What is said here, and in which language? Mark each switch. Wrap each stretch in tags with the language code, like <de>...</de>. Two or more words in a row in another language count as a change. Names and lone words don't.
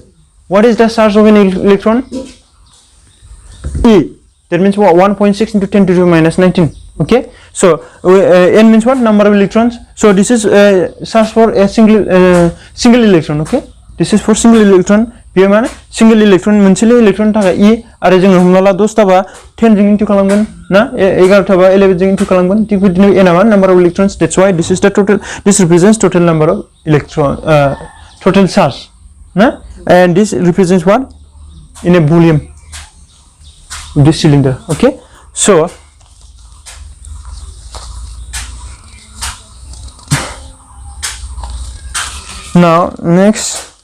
<en>What is the charge of an electron? E. That means what? 1.6 into 10 to the minus 19. Okay, so N means what? Number of electrons. So this is charge for a single electron. Okay, this is for single electron.</en> <brx>बेयो माने</brx> <en>single electron</en> <brx>मोनसेल इलेक्ट्रन थाखाय E आरो जों हमना ला 10 थाबा 10 जों इनटु खालामगोन ना 11 थाबा 11 जों इनटु खालामगोन थिक बिदिनो N आ</brx> <en>number of electrons. That's why this is the total. This represents total number of total charge, na, and this represents what? In a volume of this cylinder. Okay, so now next.</en>